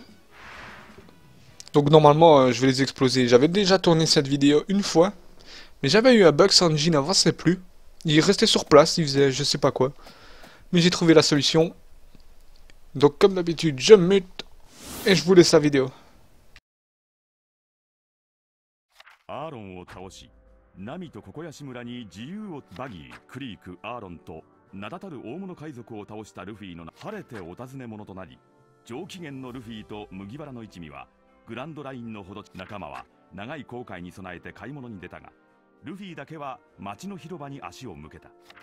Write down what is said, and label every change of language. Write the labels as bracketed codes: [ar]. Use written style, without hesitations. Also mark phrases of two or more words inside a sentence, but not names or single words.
[fr] Donc normalement, je vais les exploser. J'avais déjà tourné cette vidéo une fois. Mais j'avais eu un bug, Sanji n'avançait plus. Il restait sur place, il faisait je sais pas quoi. Mais j'ai trouvé la solution. Donc comme d'habitude, je mute. Et je vous laisse la vidéo. [ja] アーロンを倒し、ナミとココヤシ村に自由をバギー、クリーク、アーロンと名だたる大物海賊を倒したルフィの晴れてお尋ね者となり、上機嫌のルフィと麦わらの一味はグランドラインのほど仲間は長い航海に備えて買い物に出たが、ルフィだけは町の広場に足を向けた。